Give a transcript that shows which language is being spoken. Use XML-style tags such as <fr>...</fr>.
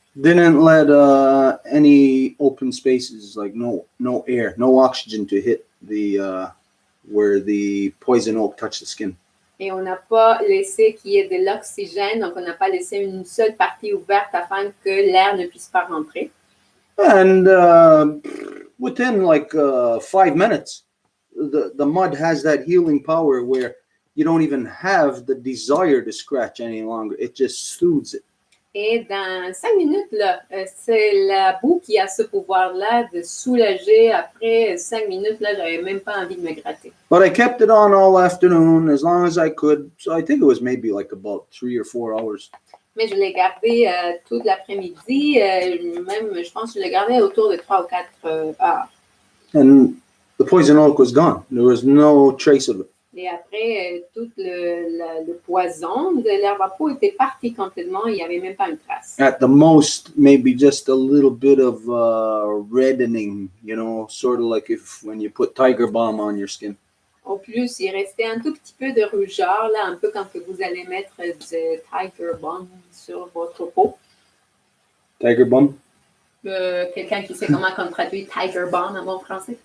<en>Didn't let any open spaces, like no air, no oxygen to hit the where the poison oak touched the skin.</en> <fr>Et on n'a pas laissé qu'il y ait de l'oxygène, donc on n'a pas laissé une seule partie ouverte afin que l'air ne puisse pas rentrer.</fr> <en>And within like 5 minutes, the mud has that healing power where you don't even have the desire to scratch any longer. It just soothes it.</en> <fr>Et dans 5 minutes, là, c'est la boue qui a ce pouvoir-là de soulager. Après 5 minutes, là, j'avais même pas envie de me gratter.</fr> <en>But I kept it on all afternoon as long as I could. So I think it was maybe like about 3 or 4 hours.</en> <fr>Mais je l'ai gardé toute l'après-midi. Même, je pense que je l'ai gardé autour de 3 ou 4 heures.</fr> <en>And the poison oak was gone. There was no trace of it.</en> <fr>Et après, tout le poison de l'herbe à peau était parti complètement. Il n'y avait même pas une trace.</fr> <en>At the most, maybe just a little bit of reddening, sort of like if when you put Tiger Balm on your skin.</en> <fr>Au plus, il restait un tout petit peu de rougeur, là, un peu quand que vous allez mettre du Tiger Balm sur votre peau.</fr> <en>Tiger Balm?</en> <fr>Quelqu'un qui sait comment on traduit Tiger Balm en bon français?</fr>